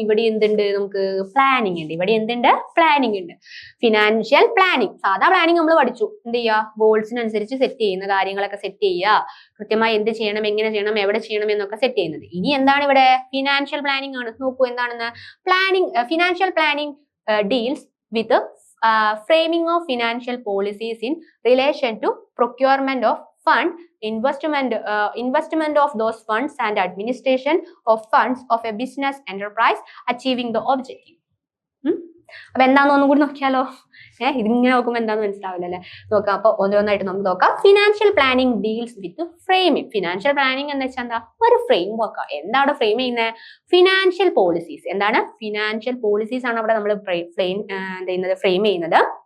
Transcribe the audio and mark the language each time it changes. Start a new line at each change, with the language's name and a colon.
Malayalam: ഇവിടെ എന്തുണ്ട്, നമുക്ക് പ്ലാനിങ് ഉണ്ട്. ഇവിടെ എന്തുണ്ട്, പ്ലാനിങ് ഉണ്ട്. ഫിനാൻഷ്യൽ പ്ലാനിങ്, സാധാ പ്ലാനിങ് നമ്മൾ പഠിച്ചു. എന്ത് ചെയ്യുക, ഗോൾസിനനുസരിച്ച് സെറ്റ് ചെയ്യുന്ന കാര്യങ്ങളൊക്കെ സെറ്റ് ചെയ്യുക, കൃത്യമായി എന്ത് ചെയ്യണം, എങ്ങനെ ചെയ്യണം, എവിടെ ചെയ്യണം എന്നൊക്കെ സെറ്റ് ചെയ്യുന്നത്. ഇനി എന്താണ് ഇവിടെ, ഫിനാൻഷ്യൽ പ്ലാനിങ് ആണ്. നോക്കൂ എന്താണെന്ന്.
English: Financial planning deals with framing of financial policies in relation to procurement of fund, investment of those funds and administration of funds of a business enterprise achieving the objective.
Malayalam: അപ്പൊ എന്താന്ന് ഒന്നും കൂടി നോക്കിയാലോ. ഇതിങ്ങനെ നോക്കുമ്പോൾ എന്താന്ന് മനസ്സിലാവില്ല അല്ലെ. നോക്കാം, അപ്പൊ ഓരോന്നായിട്ട് നമുക്ക് നോക്കാം.
English: Financial planning deals with framing.
Malayalam: Financial planning എന്ന് വെച്ചാൽ എന്താ, ഒരു ഫ്രെയിം വർക്ക്. എന്താണ് ഫ്രെയിം ചെയ്യുന്നത്, ഫിനാൻഷ്യൽ പോളിസീസ്. എന്താണ്, ഫിനാൻഷ്യൽ പോളിസീസ് ആണ് അവിടെ നമ്മൾ ഫ്രെയിം ചെയ്യുന്നത്.